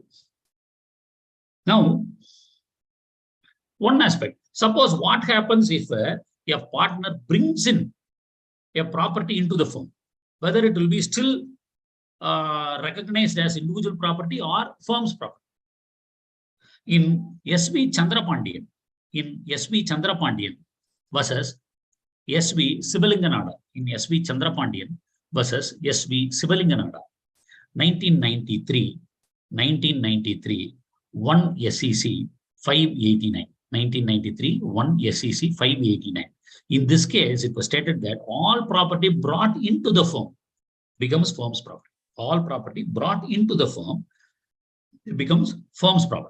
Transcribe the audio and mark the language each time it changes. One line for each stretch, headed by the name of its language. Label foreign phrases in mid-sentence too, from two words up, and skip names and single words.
English: Now, one aspect. Suppose what happens if a partner brings in a property into the firm, whether it will be still recognized as individual property or firm's property. In S.V. Chandrapandian versus S.V. Sivalinganada, in S.V. Chandrapandian versus S.V. Sivalinganada, 1993, 1 SEC 589. 1993, 1 SEC 589. In this case, it was stated that all property brought into the firm becomes firm's property. All property brought into the firm becomes firm's property.